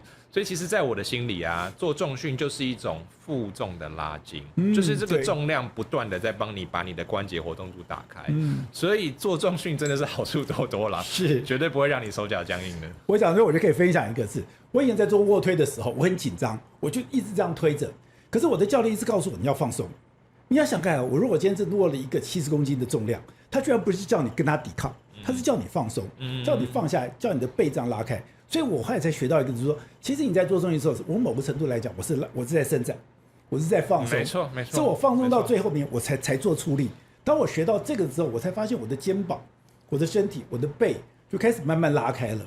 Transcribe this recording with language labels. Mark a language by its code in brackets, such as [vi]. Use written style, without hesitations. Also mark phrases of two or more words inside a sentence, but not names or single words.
[zh] 所以其實在我的心裡啊，做重訓就是一種負重的拉筋，就是這個重量不斷的在幫你把你的關節活動度打開。所以做重訓真的是好處多多啦，是絕對不會讓你手腳僵硬的。我講說，我就可以分享一個字，我以前在做臥推的時候，我很緊張，我就一直這樣推着，可是我的教練一直告訴我你要放鬆。你要想看，我如果今天是握了一個70公斤的重量，他居然不是叫你跟他抵抗，他是叫你放鬆，叫你放下來，叫你的背這樣拉開。所以我後來才學到一個，就是說，其實你在做重訓的時候，我某個程度來講，我是在伸展，我是在放鬆，沒錯沒錯。所以我放鬆到最後面，我才做出力。當我學到這個之後，我才發現我的肩膀、我的身體、我的背就開始慢慢拉開了。